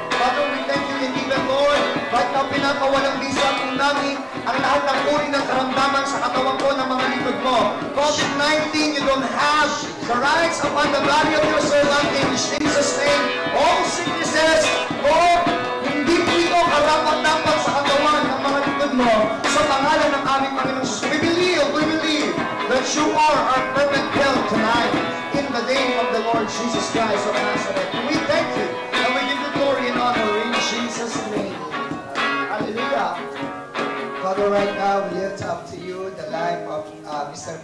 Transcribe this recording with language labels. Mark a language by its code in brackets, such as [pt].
[en] Father, we thank you and even, Lord, right now, [tl] pinakawalang bisa po namin ang lahat ng uri ng karamdaman sa katawan ko ng mga likod mo. [en] COVID-19, you don't have the rights upon the body of your servant in Jesus' name. All sicknesses, Lord, [tl] hindi po ito karapat-dapat sa katawan ng mga likod mo sa pangalan ng aming Panginoon Jesus. [en] We believe that you are our perfect health tonight in the name of the Lord Jesus Christ of Nazareth. We thank you and we give you glory and honor in Jesus' name. Hallelujah. Father, right now we lift up to you the life of Mr.